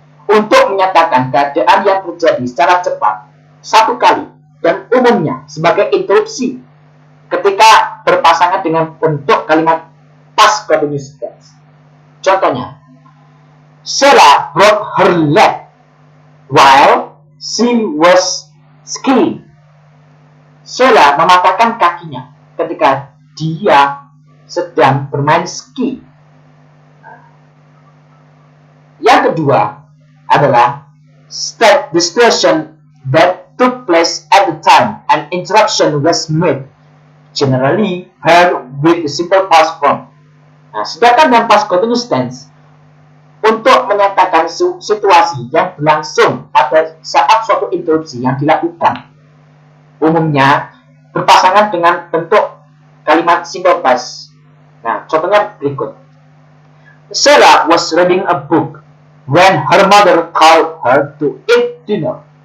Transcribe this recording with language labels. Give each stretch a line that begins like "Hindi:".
Indonesian: Untuk menyatakan keadaan yang terjadi secara cepat satu kali dan umumnya sebagai interupsi ketika berpasangan dengan bentuk kalimat past continuous tense. Contohnya,
English: Sheila broke her leg while she was skiing.
Indonesian: Sheila mematahkan kakinya ketika dia sedang bermain ski. Yang kedua adalah
English: state the situation that took place at the time an interruption was made, generally paired with the simple past form.
Indonesian: Nah, sedangkan dalam past continuous tense untuk menyatakan situasi yang berlangsung pada saat suatu interupsi yang dilakukan, umumnya berpasangan dengan bentuk kalimat simple past. Nah, contohnya berikut.
English: Sheila was reading a book when her mother called her to eat dinner.